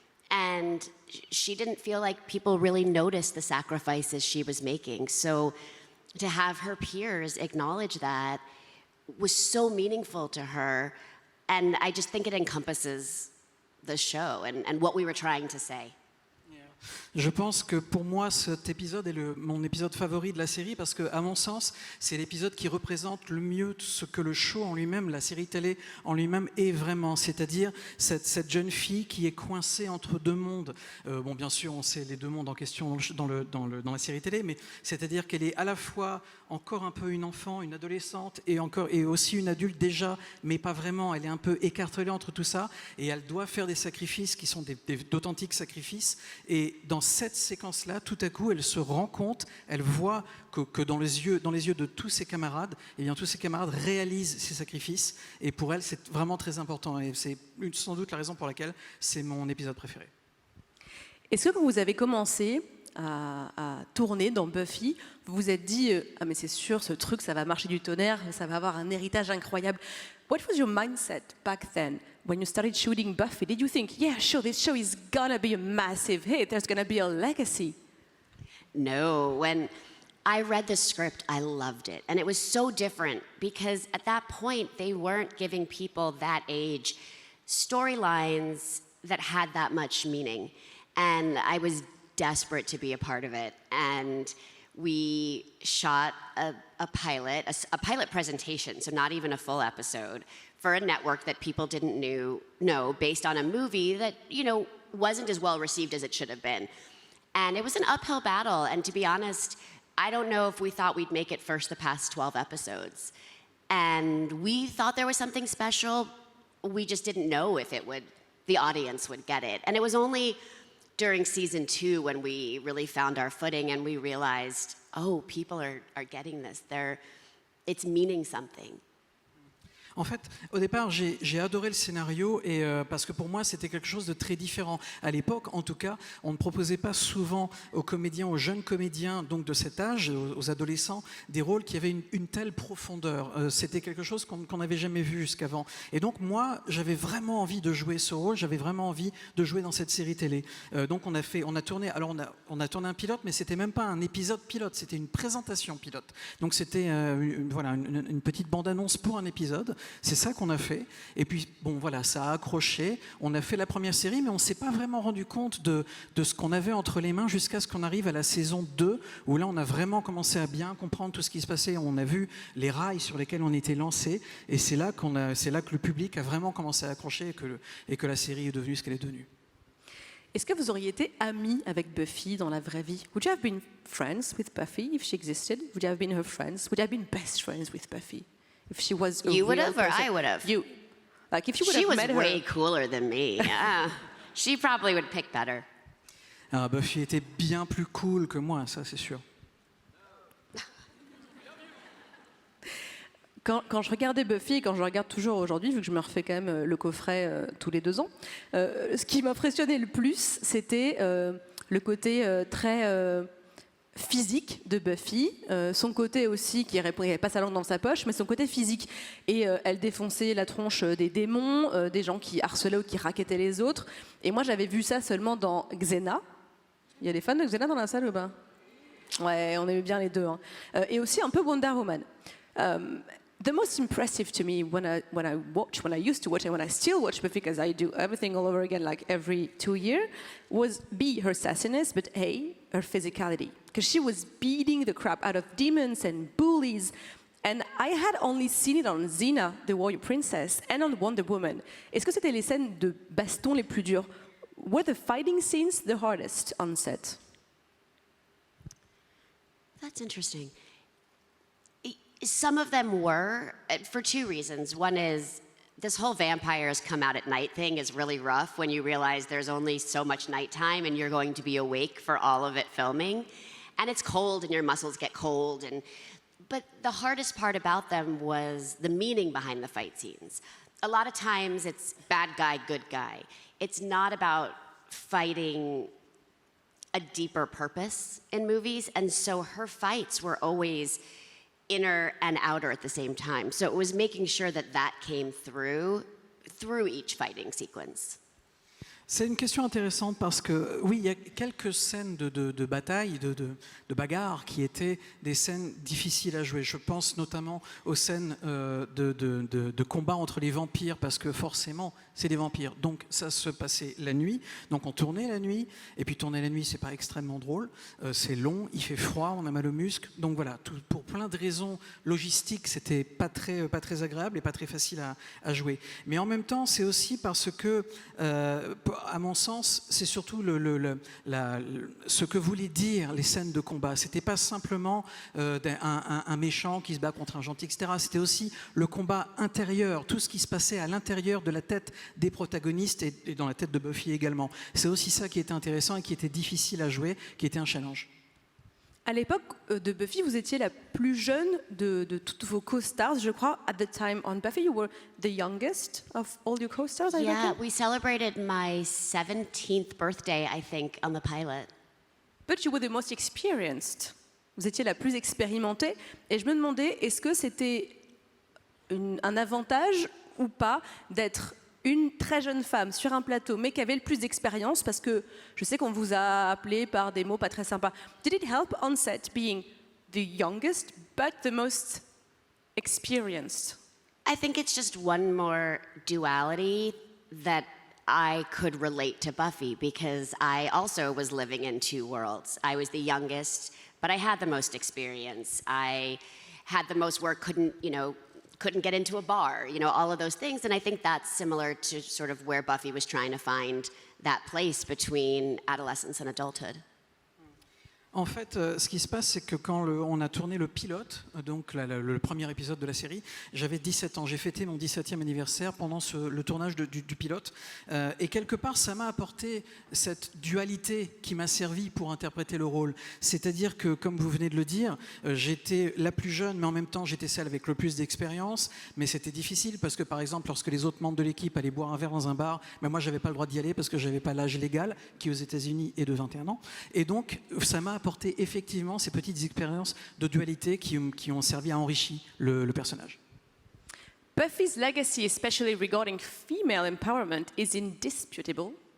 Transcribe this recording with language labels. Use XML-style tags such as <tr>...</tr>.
<en>And she didn't feel like people really noticed the sacrifices she was making. So to have her peers acknowledge that was so meaningful to her. And I just think it encompasses the show and what we were trying to say.</en> <fr>Je pense que pour moi, cet épisode est mon épisode favori de la série parce que, à mon sens, c'est l'épisode qui représente le mieux ce que le show en lui-même, la série télé en lui-même est vraiment. C'est-à-dire cette jeune fille qui est coincée entre deux mondes. Bon, bien sûr, on sait les deux mondes en question dans la série télé, mais c'est-à-dire qu'elle est à la fois encore un peu une enfant, une adolescente et aussi une adulte déjà, mais pas vraiment. Elle est un peu écartelée entre tout ça et elle doit faire des sacrifices qui sont d'authentiques sacrifices. Et dans cette séquence-là, tout à coup, elle se rend compte, elle voit que dans les yeux de tous ses camarades, eh bien, tous ses camarades réalisent ces sacrifices. Et pour elle, c'est vraiment très important. Et c'est sans doute la raison pour laquelle c'est mon épisode préféré. Est-ce que quand vous avez commencé à tourner dans Buffy, vous vous êtes dit ah mais c'est sûr, ce truc, ça va marcher du tonnerre, ça va avoir un héritage incroyable.</fr> <en>What was your mindset back then when you started shooting Buffy? Did you think, yeah, sure, this show is gonna be a massive hit, there's gonna be a legacy? No, I read the script, I loved it. And it was so different because at that point, they weren't giving people that age storylines that had that much meaning. And I was desperate to be a part of it. And we shot a pilot presentation, so not even a full episode, for a network that people didn't know, based on a movie that, wasn't as well received as it should have been. And it was an uphill battle, and to be honest, I don't know if we thought we'd make it first the past 12 episodes. And we thought there was something special, we just didn't know if the audience would get it. And it was only during season 2 when we really found our footing and we realized, oh, people are getting this. It's meaning something.</en> <fr>En fait, au départ, j'ai adoré le scénario et parce que pour moi, c'était quelque chose de très différent. À l'époque, en tout cas, on ne proposait pas souvent aux comédiens, aux jeunes comédiens, donc de cet âge, aux adolescents, des rôles qui avaient une telle profondeur. C'était quelque chose qu'on n'avait jamais vu jusqu'avant. Et donc moi, j'avais vraiment envie de jouer ce rôle. J'avais vraiment envie de jouer dans cette série télé. Donc on a tourné. Alors on a tourné un pilote, mais c'était même pas un épisode pilote. C'était une présentation pilote. Donc c'était une petite bande-annonce pour un épisode. C'est ça qu'on a fait. Et puis, bon, voilà, ça a accroché. On a fait la première série, mais on ne s'est pas vraiment rendu compte de ce qu'on avait entre les mains jusqu'à ce qu'on arrive à la saison 2, où là, on a vraiment commencé à bien comprendre tout ce qui se passait. On a vu les rails sur lesquels on était lancé. Et c'est là que le public a vraiment commencé à accrocher et que la série est devenue ce qu'elle est devenue. Est-ce que vous auriez été amis avec Buffy dans la vraie vie?</fr> <en>Would you have been friends with Buffy if she existed? Would you have been her friends? Would you have been best friends with Buffy? If she was a You would real have, or person? I would have. You. Like if you would She have was met her. way cooler than me. Yeah. She probably would pick better.</en> <fr>Ah, Buffy était bien plus cool que moi, ça c'est sûr. Quand je regardais Buffy, et quand je regarde toujours aujourd'hui, vu que je me refais quand même le coffret tous les 2 ans, ce qui m'impressionnait le plus, c'était le côté très physique de Buffy, son côté aussi qui n'avait pas sa langue dans sa poche, mais son côté physique. Et elle défonçait la tronche des démons, des gens qui harcelaient ou qui racketaient les autres. Et moi, j'avais vu ça seulement dans Xena. Il y a des fans de Xena dans la salle ou pas? Ouais, on aimait bien les deux. Hein. Et aussi un peu Wonder Woman.</fr> <en>The most impressive to me when I used to watch and when I still watch Buffy, because I do everything all over again like every 2 years, was B, her sassiness, but A, her physicality. Because she was beating the crap out of demons and bullies. And I had only seen it on Xena, the Warrior Princess, and on Wonder Woman.</en> <fr>Est-ce que c'était les scènes de baston les plus dures?</fr> <en>Were the fighting scenes the hardest on set? That's interesting. Some of them were, for 2 reasons. One is this whole vampires come out at night thing is really rough when you realize there's only so much nighttime and you're going to be awake for all of it filming. And it's cold and your muscles get cold. But the hardest part about them was the meaning behind the fight scenes. A lot of times it's bad guy, good guy. It's not about fighting a deeper purpose in movies. And so her fights were always inner and outer at the same time. So it was making sure that came through each fighting sequence.</en> <fr>C'est une question intéressante parce que, oui, il y a quelques scènes de bataille, de bagarre qui étaient des scènes difficiles à jouer. Je pense notamment aux scènes de combat entre les vampires parce que forcément, c'est des vampires. Donc ça se passait la nuit. Donc on tournait la nuit. Et puis tourner la nuit, c'est pas extrêmement drôle. C'est long, il fait froid, on a mal aux muscles. Donc voilà, pour plein de raisons logistiques, c'était pas très agréable et pas très facile à jouer. Mais en même temps, c'est aussi parce que à mon sens, c'est surtout ce que voulaient dire les scènes de combat. C'était pas simplement un méchant qui se bat contre un gentil, etc. C'était aussi le combat intérieur, tout ce qui se passait à l'intérieur de la tête des protagonistes et dans la tête de Buffy également. C'est aussi ça qui était intéressant et qui était difficile à jouer, qui était un challenge. À l'époque de Buffy, vous étiez la plus jeune de toutes vos co-stars, je crois.</fr> <en>At the time on Buffy, you were the youngest of all your co-stars, I reckon? We celebrated my 17th birthday, I think, on the pilot. But you were the most experienced.</en> <fr>Vous étiez la plus expérimentée. Et je me demandais, est-ce que c'était un avantage ou pas d'être une très jeune femme sur un plateau, mais qui avait le plus d'expérience, parce que je sais qu'on vous a appelé par des mots pas très sympas.</fr> <en>Did it help on set being the youngest, but the most experienced? I think it's just one more duality that I could relate to Buffy because I also was living in two worlds. I was the youngest, but I had the most experience. I had the most work, couldn't get into a bar, all of those things. And I think that's similar to sort of where Buffy was trying to find that place between adolescence and adulthood.</en> <fr>En fait, ce qui se passe, c'est que quand on a tourné le pilote, donc le premier épisode de la série, j'avais 17 ans. J'ai fêté mon 17e anniversaire pendant le tournage du pilote. Et quelque part, ça m'a apporté cette dualité qui m'a servi pour interpréter le rôle. C'est-à-dire que, comme vous venez de le dire, j'étais la plus jeune, mais en même temps, j'étais celle avec le plus d'expérience. Mais c'était difficile parce que, par exemple, lorsque les autres membres de l'équipe allaient boire un verre dans un bar, moi, je n'avais pas le droit d'y aller parce que je n'avais pas l'âge légal, qui aux États-Unis est de 21 ans. Et donc, ça m'a apporté effectivement ces petites expériences de dualité qui ont servi à enrichir le personnage.</fr> <en>Buffy's legacy, especially regarding female empowerment, is indisputable.</en>